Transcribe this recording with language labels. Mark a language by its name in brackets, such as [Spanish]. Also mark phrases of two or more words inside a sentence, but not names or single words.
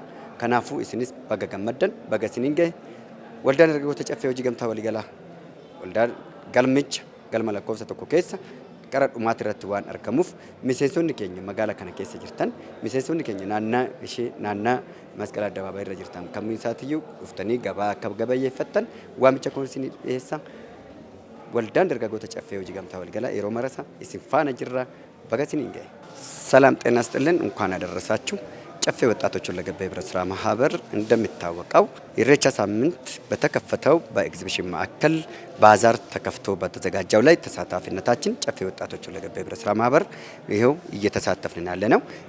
[Oromo] Kanaafuu isinis baga gammaddan baga isiniin gahe waldaan dargaggoota caffee hojii gamtaa waliigalaa waldaan galmicha galma lakkoofsa tokko keessa qara dhumaati irratti waan argamuuf miseensonni keenya magaalaa kana keessa jirtan miseensonni keenya naannaa masqala addabaabaayii irra jirtan kamuu isaatiyyuu dhuftanii gabaa akka gabayyeeffattan waamicha kun isin dhiyeessa. Waldaan dargaggoota caffee hojii gamtaa waliigalaa yeroo marasa isin faana jirra baga isiniin gahe. [Amharic] ሰላም ጤና ይስጥልን እንኳን አደረሳችሁ። ጨፌ ወጣቶች ሁለገብ ህብረት ስራ ማህበር እንደሚታወቀው ኢሬቻ ሳምንት በተከፈተው በኤግዚቢሽን ማዕከል ባዛር ተከፍቶ በተዘጋጀው ላይ ተሳታፊነታችን ጨፌ ወጣቶች ሁለገብ ህብረት ስራ ማህበር ይሄው እየተሳተፍን ያለነው